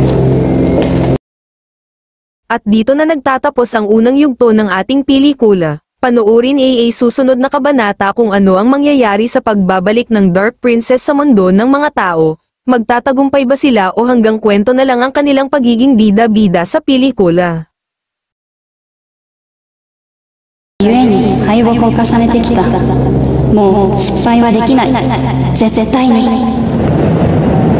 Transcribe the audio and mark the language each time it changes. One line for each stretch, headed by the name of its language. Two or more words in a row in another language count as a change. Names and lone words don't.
Filipino: At dito na nagtatapos ang unang yugto ng ating pelikula. Panuurin susunod na kabanata kung ano ang mangyayari sa pagbabalik ng Dark Princess sa mundo ng mga tao. Magtatagumpay ba sila o hanggang kwento na lang ang kanilang pagiging bida-bida sa pelikula?
Japanese: 故に敗北を重ねてきた。もう失敗はできない。絶対に。